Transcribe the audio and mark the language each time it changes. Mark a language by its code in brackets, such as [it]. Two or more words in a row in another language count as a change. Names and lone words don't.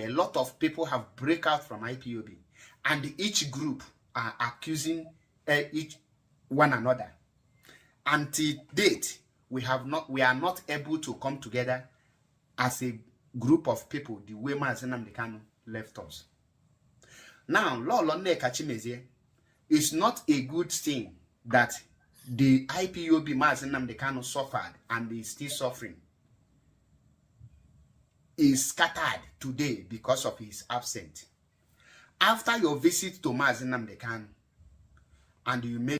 [en] A lot of people have break out from IPOB, and each group are accusing each one another. Until date, we are not able to come together as a group of people the way Mazi Nnamdi Kanu left us. Now, Lolo Nneka Chimezie, it's not a good thing that the IPOB Mazi Nnamdi Kanu suffered and is still suffering is scattered today because of his absence. After your visit to Mazi Nnamdi Kanu and you make